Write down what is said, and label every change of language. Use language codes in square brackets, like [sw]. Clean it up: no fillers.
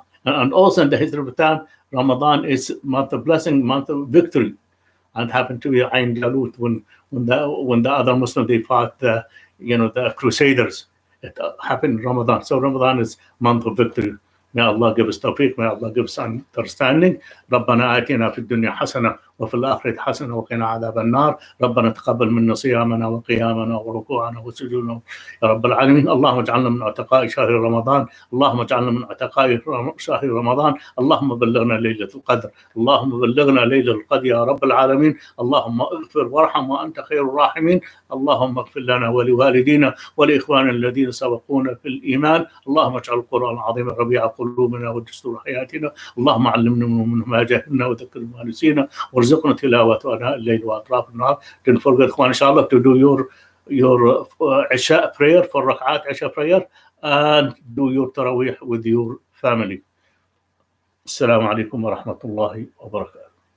[en] And also in the history of time, Ramadan is month of blessing, month of victory. And happened to be Ain Jalut when the other Muslims, they fought the Crusaders. It happened in Ramadan. So Ramadan is month of victory. May Allah give us tawfiq. May Allah give us understanding. [ar] ربنا آتنا في الدنيا حسنة وفي الآخرة حسنة وقنا عذاب النار. ربنا تقبل منا صيامنا وقيامنا وركوعنا وسجودنا يا رب العالمين. اللهم اجعلنا من عتقاء شهر رمضان. اللهم اجعلنا من عتقاء شهر رمضان. اللهم بلغنا ليلة القدر. اللهم بلغنا ليلة القدر يا رب العالمين. اللهم اغفر وارحم وأنت خير الراحمين. اللهم اغفر لنا ولوالدينا ولإخواننا الذين سبقونا في الإيمان. اللهم اجعل القرآن العظيم ربيع قلوبنا ودستور حياتنا. اللهم علمنا منه ما جهلنا وذكرنا ما نسينا وارزقنا تلاوته آناء الليل وأطراف النهار. [en] Don't forget, Ikhwan, inshallah, to do your Isha prayer, for Rak'at Isha prayer, and do your Taraweeh with your family. Assalamu alaikum wa rahmatullahi wa barakatuh.